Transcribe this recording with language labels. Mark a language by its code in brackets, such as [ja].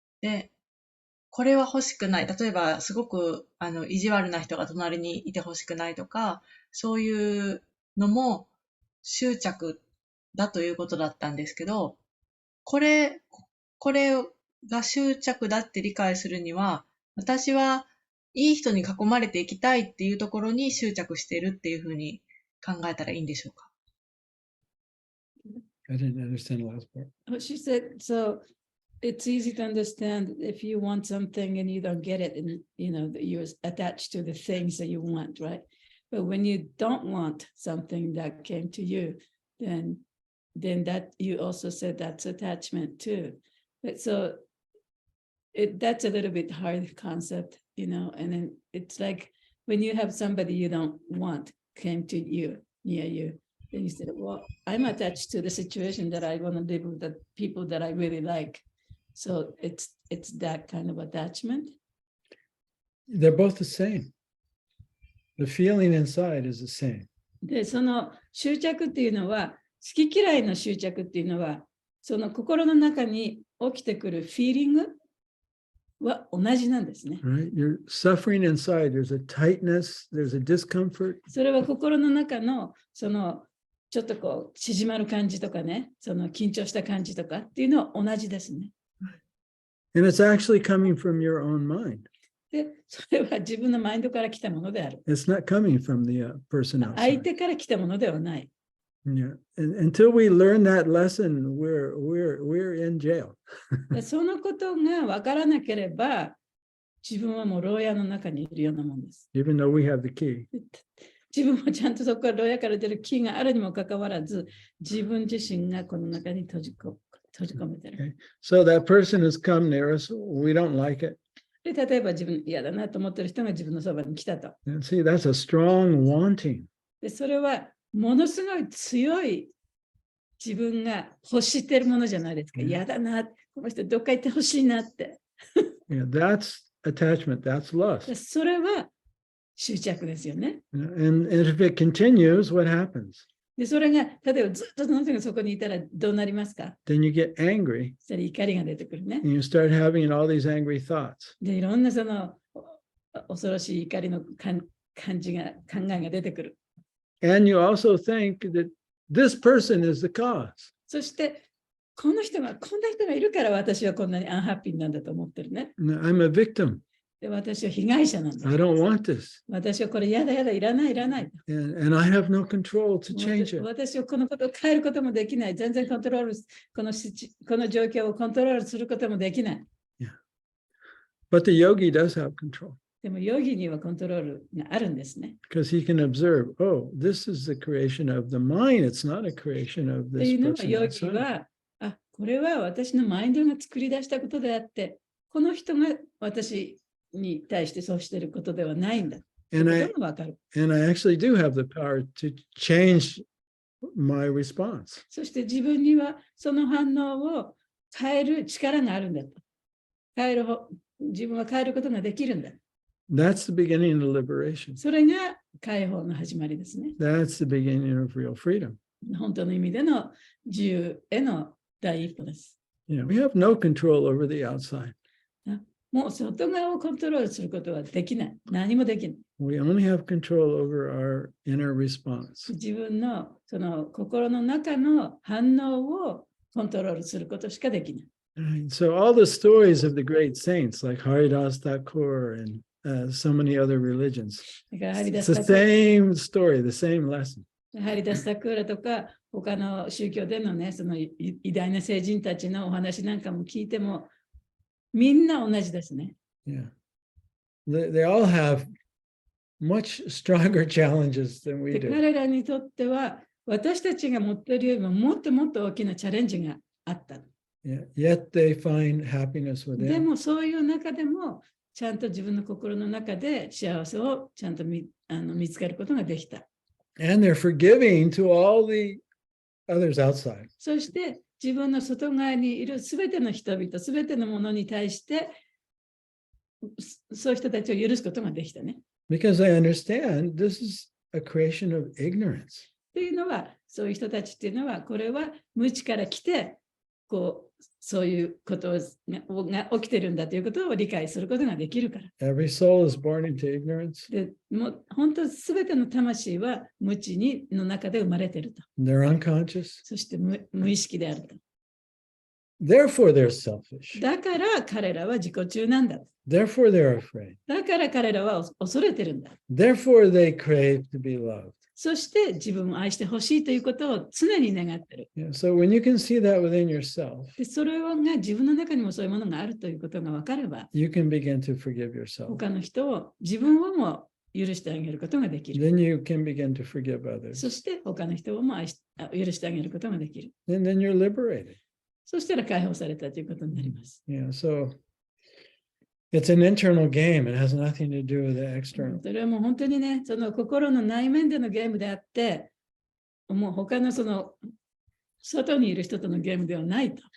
[ja] で、これは欲しくない。例えばすごく意地悪な人が隣にいて欲しくないとか、そういうのも執着だということだったんですけど、これが執着だって理解するには、私はいい人に囲まれていきたいっていうところに執着しているっていうふうに考えたらいいんでしょうか。 [en] I didn't understand the last part. She said, so it's easy to understand if you want something and you don't get it, and that you're attached to the things that you want, right? But when you don't want something that came to you, then that you also said that's attachment too. But so that's a little bit hard concept, and then it's like when you have somebody you don't want came to you, near you, then you said, well, I'm attached to the situation that I want to live with the people that I really like. So it's that kind of attachment. They're both the same. The feeling inside is the same. [ja] で、その執着っていうのは、好き嫌いの執着っていうのは、その心の中に起きてくるフィーリングは同じなんですね。 [en] Right? You're suffering inside. There's a tightness, there's a discomfort. [ja] それは心の中の、ちょっとこう、縮まる感じとかね、緊張した感じとかっていうのは同じですね。 [en] And it's actually coming from your own mind. [ja] で、それは自分のマインドから来たものである。 [en] It's not coming from the person [ja] 相 [en] outside. [ja] 手から来たものではない。 [en] Yeah. And until we learn that lesson, we're in jail. [ja] でそのことが分からなければ、自分はもう牢屋の中にいるようなもんです。 [en] Even though we have the key. [ja] 自分もちゃんとそこから牢屋から出る気があるにもかかわらず、自分自身がこの中に閉じ込めてる。 [en] So that person has come near us. We don't like it. [ja] で例えば自分嫌だなと思ってる人が自分のそばに来たと。 [en] And see, that's a strong wanting. [ja] でそれはものすごい強い自分が欲してるものじゃないですか。嫌だな、この人どっか行ってほしいなって。 [en] Yeah, that's attachment. That's lust. [ja] それは執着ですよね。 [en] And if it continues, what happens? [ja] でそれが例えばずっとその人がそこにいたらどうなりますか？ [en] Then you get angry [ja] それ怒りが出てくるね。 [en] and you start having all these angry thoughts. [ja] でいろんなその恐ろしい怒りの感じが考えが出てくる。 [en] And you also think that this person is the cause. [ja] そしてこんな人がいるから私はこんなにアンハッピーなんだと思ってるね。 [en] I'm a victim. [ja] で私は被害者なんだ。 [en] I don't want this. [ja] 私はこれ嫌だいらない。 [en] And I have no control to change it. [ja] 私はこのことを変えることもできない。全然コントロール、この状況をコントロールすることもできない。 [en] Yeah. But the yogi does have control. [ja] でもヨギにはコントロールがあるんですね。 [en] Because he can observe, oh, this is the creation of the mind. It's not a creation of [ja] と [en] this [ja] いうのは [en] person [ja] ヨギ [en] outside. [ja] は、これは私のマインドが作り出したことであって、この人が私に対してそうしていることではないんだ。 [en] And I [ja] 分かる。 [en] actually do have the power to change my response. [ja] そして自分にはその反応を変える力があるんだと。自分は変えることができるんだ。 [en] That's the beginning of liberation. [ja] それが解放の始まりですね。 [en] That's the beginning of real freedom. [ja] 本当の意味での自由への第一歩です。 [en] You know, we have no control over the outside. [ja] もう外側をコントロールすることはできない。何もできない。 [en] We only have control over our inner response. [ja] 自分のその心の中の反応をコントロールすることしかできない。 [en] Right. So all the stories of the great saints like Haridas Thakur and so many other religions, [ja] だからハリダ [en] it's [ja] ス [en] the [ja] タク [en] same story, the same lesson. [ja] ハリダスタクーラとか他の宗教でのね、その偉大な聖人たちのお話なんかも聞いてもみんな同じですね。 [en] Yeah. They all have much stronger challenges than we [ja] で [en] do. [ja] 彼らにとっては私たちが持っているよりももっともっと大きなチャレンジがあった。 [en] Yeah. Yet they find happiness [ja] で [en] within. [ja] もそういう中でもちゃんと自分の心の中で幸せをちゃんと見つけることができた。 [en] And they're forgiving to all the others outside. [ja] そして自分の外側にいるすべての人々、すべてのものに対してそういう人たちを許すことができたね。 [en] Because I understand this is a creation of ignorance. [ja] というのは、そういう人たちっていうのは、これは無知から来て、そういうことが起きてるんだということを理解することができるから。 [en] Every soul is born into ignorance. [ja] でもう本当すべての魂は無知の中で生まれていると。 [en] They're unconscious. [ja] そして無意識であると。 [en] Therefore, they're selfish. [ja] だから彼らは自己中なんだ。 [en] Therefore, they're afraid. [ja] だから彼らは恐れてるんだ。 [en] Therefore, they crave to be loved. [ja] そして自分を愛してほしいということを常に願ってる。 [en] Yeah, so when you can see that within yourself, [ja] でそれが自分の中にもそういうものがあるということが分かれば、 [en] you can begin to forgive yourself. [ja] 他の人を自分をも許してあげることができる。 [en] Then you can begin to forgive others. [ja] そして他の人をも許してあげることができる。 [en] And then you're liberated. [ja] そしたら解放されたということになります。 [en] Yeah, so it's an internal game. It has nothing to do with the external. [ja] それはもう本当にね、その心の内面でのゲームであって、もう他のその外にいる人とのゲームではないと。